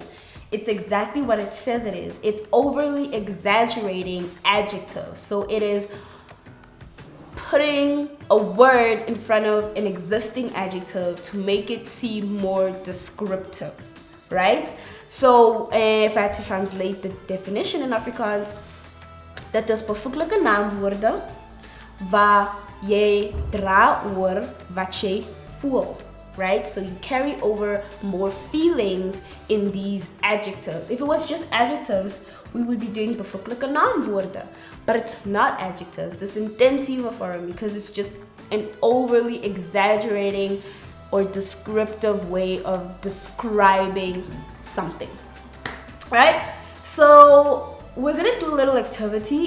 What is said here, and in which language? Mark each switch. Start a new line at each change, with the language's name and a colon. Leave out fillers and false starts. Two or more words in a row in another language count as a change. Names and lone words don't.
English: It's exactly what it says it is. It's overly exaggerating adjectives. So it is putting a word in front of an existing adjective to make it seem more descriptive, right? So if I had to translate the definition in Afrikaans,
Afrikaans: dit is byvoeglike naamwoorde waar jy dra oor wat jy voel,
English: right? So you carry over more feelings in these adjectives. If it was just adjectives, we would be doing
Afrikaans: byvoeglike naamwoorde.
English: But it's not adjectives. This
Afrikaans: Intensiewe Vorm,
English: because it's just an overly exaggerating or descriptive way of describing something, right? So we're gonna do a little activity.